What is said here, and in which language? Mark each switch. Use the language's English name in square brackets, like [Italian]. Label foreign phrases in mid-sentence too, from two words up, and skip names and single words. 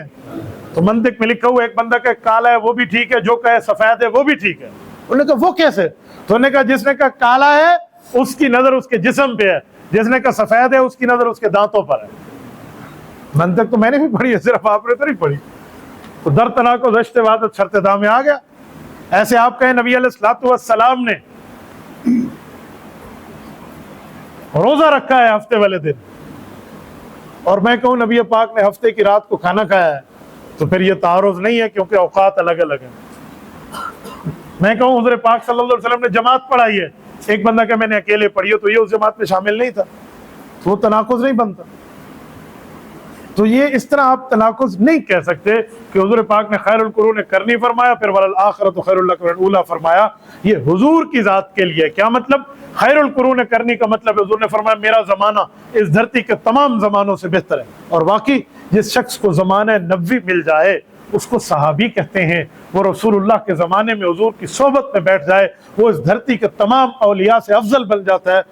[Urdu] تو منطق میں لکھا ہوا ایک بندہ کہ کالا ہے وہ بھی ٹھیک ہے، جو کہے سفید ہے وہ بھی ٹھیک ہے. انہوں نے کہا وہ کیسے؟ تو انہوں نے کہا جس نے کہا کالا ہے اس کی نظر اس کے جسم پہ ہے، جس نے کہا سفید ہے اس کی نظر اس کے دانتوں پر ہے. منطق تو میں نے بھی پڑھی ہے، صرف آپ نے تو نہیں پڑھی. تو [Persian] در تناقض ہشت وحدت شرط داں [Urdu] میں آ گیا. ایسے آپ کہیں نبی [Arabic] علیہ الصلوۃ والسلام [Urdu] نے روزہ رکھا ہے ہفتے والے دن، اور میں کہوں نبی پاک نے ہفتے کی رات کو کھانا کھایا ہے، تو پھر یہ تعارض نہیں ہے کیونکہ اوقات الگ الگ ہیں. میں کہوں حضور پاک [Arabic] صلی اللہ علیہ وسلم [Urdu] نے جماعت پڑھائی ہے، ایک بندہ کہ میں نے اکیلے پڑھی ہے، تو یہ اس جماعت میں شامل نہیں تھا، تو وہ تناقض نہیں بنتا. تو یہ اس طرح آپ تناقض نہیں کہہ سکتے کہ حضور پاک نے [Arabic] خیر القرون قرنی [Urdu] فرمایا، پھر [Arabic] وَلَلْآخِرَةُ خَيْرٌ لَكَ مِنَ الْأُولَىٰ [Urdu] فرمایا. یہ حضور کی ذات کے لیے. کیا مطلب؟ [Arabic] خیر القرون قرنی [Urdu] کا مطلب حضور نے فرمایا میرا زمانہ اس دھرتی کے تمام زمانوں سے بہتر ہے. اور واقعی جس شخص کو زمانہ نبوی مل جائے اس کو صحابی کہتے ہیں. وہ رسول اللہ کے زمانے میں حضور کی صحبت میں بیٹھ جائے، وہ اس دھرتی کے تمام اولیاء سے افضل بن جاتا ہے.